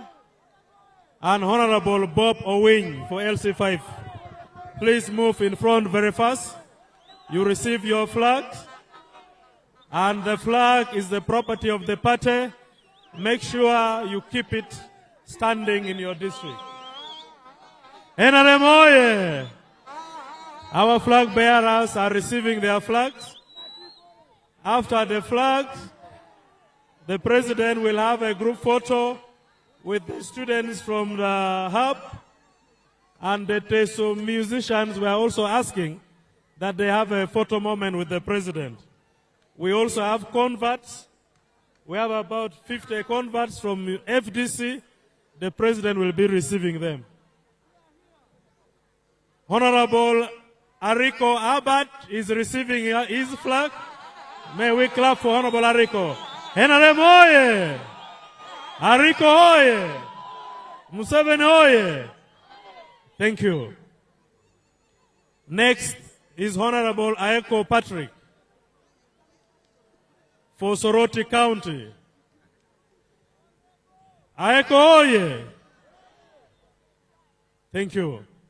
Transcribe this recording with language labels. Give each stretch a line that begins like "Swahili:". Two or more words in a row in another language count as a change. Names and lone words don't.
English: And Honorable Bob Owing for LC5. Please move in front very fast. You receive your flags. And the flag is the property of the party. Make sure you keep it standing in your district. NRM oye! Our flag bearers are receiving their flags. After the flags, the president will have a group photo with the students from the hub, and the TESO musicians were also asking that they have a photo moment with the president. We also have converts. We have about 50 converts from FDC. The president will be receiving them. Honorable Ariko Abad is receiving his flag. May we clap for Honorable Ariko. NRM oye! Ariko oye! Museveni oye! Thank you. Next is Honorable Aeko Patrick for Soroti County. Aeko oye! Thank you.